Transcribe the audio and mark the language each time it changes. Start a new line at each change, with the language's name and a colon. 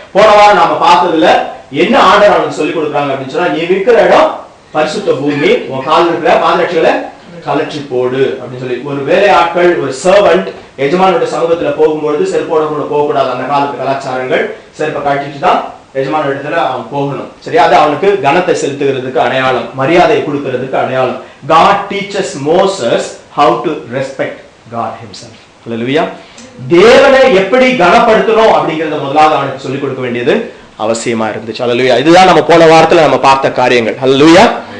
Tamil: போன வாரம் நாம பார்த்ததுல என்ன ஆண்டவர் அவனுக்கு சொல்லிக் கொடுக்குறாங்க அப்படின்னு சொன்னா, நீ இருக்கிற இடம் பரிசுத்த பூமி, உன் கால் இருக்கிற பாதரட்சிகளை கலற்றி போடு அப்படின்னு சொல்லி. ஒரு வேலை ஆட்கள், ஒரு சர்வன்ட் எஜமானுடைய சமூகத்துல போகும்பொழுது செருப்போட கூட போகக்கூடாது. அந்த காலத்து கலாச்சாரங்கள், செருப்பை கட்டிட்டு தான் எஜமான இடத்துல அவன் போகணும். சரியா? அது அவனுக்கு கனத்தை செலுத்துகிறதுக்கு அடையாளம், மரியாதை கொடுக்கிறதுக்கு அடையாளம்.
English: God teaches Moses how to respect God himself. Hallelujah.
Tamil: தேவனை எப்படி கனப்படுத்தணும் அப்படிங்கறத முதலாவது அவனுக்கு சொல்லிக் கொடுக்க வேண்டியது அவசியமா இருந்துச்சு. ஹல்லேலூயா. இதுதான் நம்ம போன வாரத்துல நம்ம பார்த்த காரியங்கள். ஹல்லேலூயா.